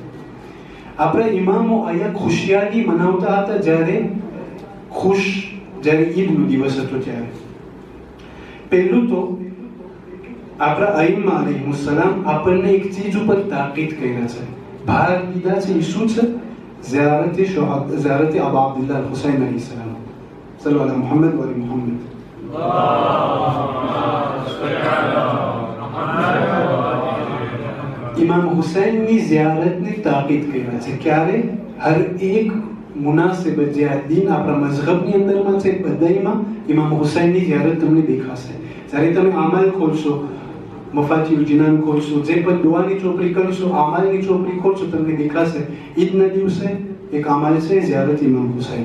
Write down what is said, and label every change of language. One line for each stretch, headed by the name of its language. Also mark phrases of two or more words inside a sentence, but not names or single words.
Gujarati: આપણા ઇમામો અહીંયા ખુશિયારી મનાવતા હતા જ્યારે ઈદનો દિવસ હતો ત્યારે. પહેલું તો આપણા અઈમ્મા અલૈહિસ્સલામ આપણને એક ચીજ ઉપર તાકીદ કર્યા છે, ભાર દીધા છે. એ શું છે?
Arabic: زيارة أبو عبد الله حسين عليه السلام. صلى الله عليه محمد و آل محمد.
Gujarati: इमाम हुसैनની ઝિયારતની તાકીદ કર્યા છે. ક્યારે? હર એક મુનાસિબત જે આ દીન આપણા મઝહબની અંદરમાં છે બધાયમાં ઇમામ હુસૈનની ઝિયારત તમને દેખાશે. જ્યારે તમે આમલ ખોલશો, મફાતિહુલ જીનાન ખોલશો, જે પણ દુઆની ચોપડી કરશો, આમલની ચોપડી ખોલશો, તમને દેખાશે ઈદના દિવસે એક આમલ છે ઝિયારત ઇમામ હુસૈન.